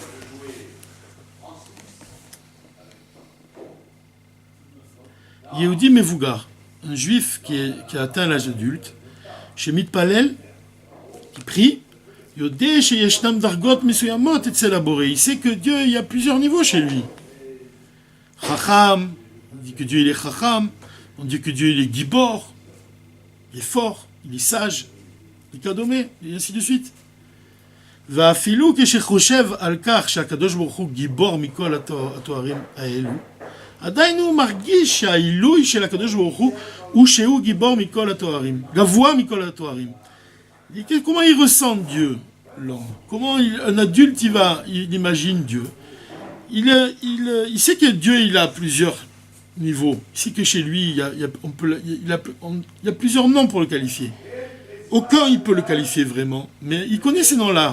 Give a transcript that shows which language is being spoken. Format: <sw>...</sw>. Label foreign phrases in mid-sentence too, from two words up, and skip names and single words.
<he>יהודי מבוגר,</he> <fr>un juif qui a atteint l'âge adulte, chez Mitpalel, qui prie, il sait que Dieu, il y a plusieurs niveaux chez lui. Chacham, on dit que Dieu il est Chacham, on dit que Dieu il est Gibor, il est fort, il est sage, il est kadomé, et ainsi de suite.</fr> <he>ואפילו כשחושב על כך שהקדוש ברוך הוא גיבור מכל התוארים האלו, עדיין הוא מרגיש שהעילוי של הקדוש ברוך הוא שהוא גיבור מכל התוארים, גבוה מכל התוארים.</he> <fr>Comment il ressent Dieu, l'homme? Comment un adulte il imagine Dieu? Il sait que Dieu il a plusieurs niveaux. Il sait que chez lui il y a plusieurs noms pour le qualifier. Aucun il peut le qualifier vraiment, mais il connaît ces noms-là.</fr>